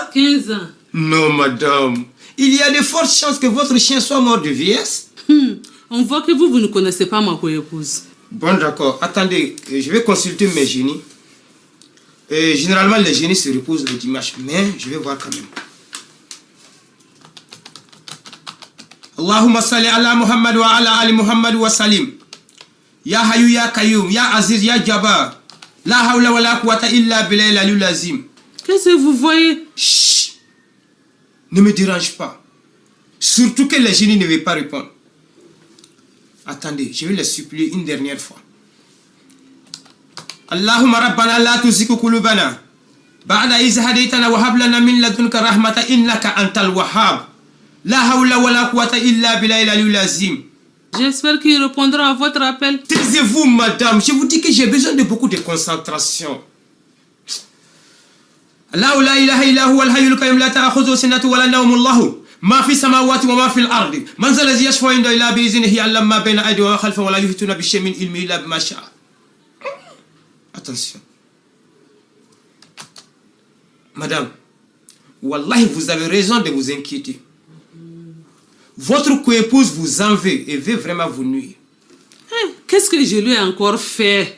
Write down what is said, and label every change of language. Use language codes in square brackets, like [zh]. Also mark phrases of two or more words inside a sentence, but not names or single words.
[fr] 15 ans. Non, madame. Il y a de fortes chances que votre chien soit mort de vieillesse. On voit que vous ne connaissez pas ma coépouse. Bon, d'accord. Attendez, je vais consulter mes génies. Généralement, les génies se reposent le dimanche, mais je vais voir quand même. [ar] اللهم صل على محمد وعلى آل محمد وسلم. يا حي يا قيوم، يا عزيز يا جبار. لا حول ولا قوة إلا بالله العلي العظيم. [fr] Qu'est-ce que vous voyez? Chut! Ne me dérange pas. Surtout que les génies ne veulent pas répondre. Attendez, je vais les supplier une dernière fois. [ar] اللهم ربنا لا تزغ قلوبنا بعد إذ هديتنا وهب لنا من لدنك رحمة إنك أنت الوهاب. لا حول ولا قوة إلا بالله العلي العظيم. [fr] J'espère qu'il répondra à votre appel. Taisez-vous, madame. Je vous dis que j'ai besoin de beaucoup de concentration. [ar] الله لا إله إلا هو الحي القيوم لا تأخذه سنة ولا نوم له ما في السماوات وما في الأرض من ذا الذي يشفع عنده إلا بإذنه يعلم ما بين أيديهم وما خلفهم ولا يحيطون بشيء من علمه إلا بما شاء. [fr] Attention. Madame, wallahi, vous avez raison de vous inquiéter. Votre coépouse vous en veut et veut vraiment vous nuire. Qu'est-ce que je lui ai encore fait?